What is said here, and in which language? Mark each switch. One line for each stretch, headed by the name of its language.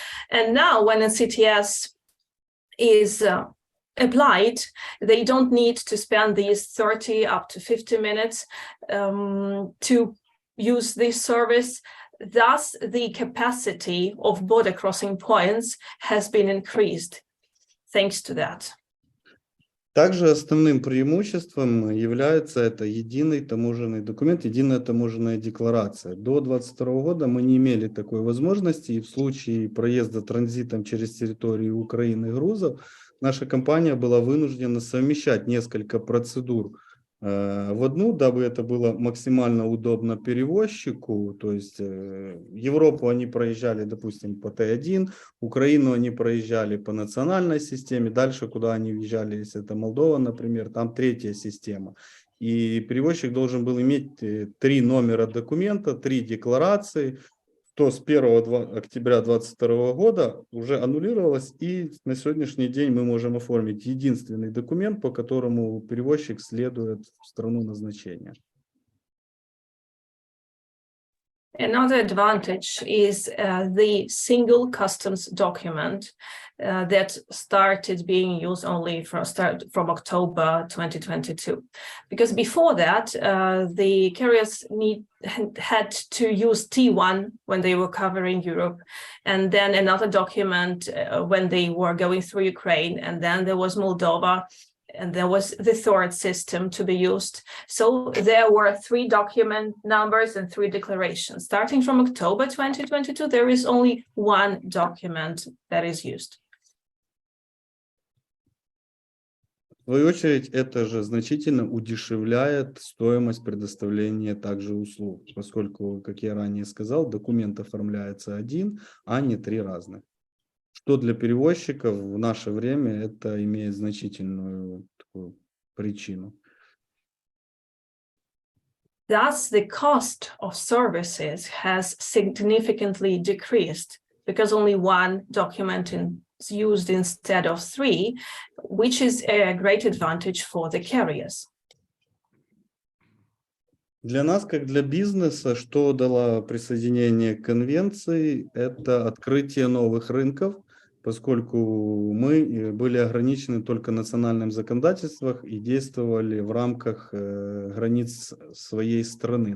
English: And now when NCTS is applied, they don't need to spend these 30 up to 50 minutes to use this service. Thus, the capacity of border crossing points has been increased thanks to that.
Russian: Также основным преимуществом является это единый таможенный документ, единая таможенная декларация. До 2022 года мы не имели такой возможности, и в случае проезда транзитом через территорию Украины грузов наша компания была вынуждена совмещать несколько процедур в одну, дабы это было максимально удобно перевозчику. То есть Европу они проезжали, допустим, по Т1, Украину они проезжали по национальной системе, дальше, куда они въезжали, если это Молдова, например, там третья система. И перевозчик должен был иметь 3 номера документа, 3 декларации, то с 1 октября 2022 года уже аннулировалось, и на сегодняшний день мы можем оформить единственный документ, по которому перевозчик следует в страну назначения.
English: Another advantage is the single customs document that started being used only from October 2022. Because before that, the carriers had to use T1 when they were covering Europe, and then another document when they were going through Ukraine, and then there was Moldova, and there was the third system to be used. So there were 3 document numbers and 3 declarations. Starting from October 2022, there is only 1 document that is used.
Russian: В свою очередь, это же значительно удешевляет стоимость предоставления также услуг, поскольку, как я ранее сказал, документ оформляется один, а не 3 разных. Что для перевозчиков в наше время это имеет значительную такую причину.
English: Thus, the cost of services has significantly decreased because only 1 document is used instead of 3, which is a great advantage for the carriers.
Russian: Для нас, как для бизнеса, что дало присоединение к конвенции, это открытие новых рынков, поскольку мы были ограничены только национальным законодательством и действовали в рамках границ своей страны.